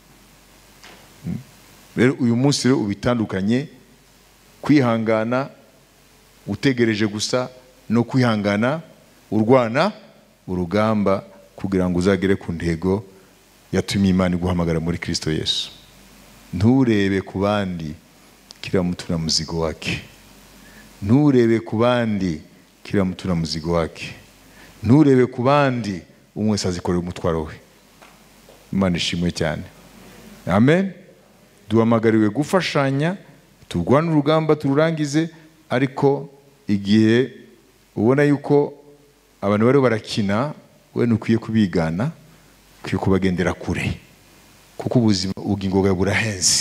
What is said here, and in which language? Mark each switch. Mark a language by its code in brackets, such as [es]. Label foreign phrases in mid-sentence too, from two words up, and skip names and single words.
[rw] Rero uyu munsi rero ubitandukanye kwihangana utegereje gusa no kwihangana urwana urugamba kugira ngo uzagere ku ntego yatumye Imana iguhamagara muri Kristo Yesu. Nturebe ku bandi, [sw] kila mtu na mzigo wake. [rw] Nturebe ku bandi, [sw] kila mtu na mzigo wake. [rw] Nturebe ku bandi, umwe wese azikorera umutwaro we. Imana ishimwe cyane. Amen. Duhamagariwe gufashanya, turwane urugamba tururangize, ariko igihe ubona yuko abantu bari barakina, we nukwiye kubigana, ukwiye kubagendera kure, kuko ubuzima ubugingo bwawe burahenze.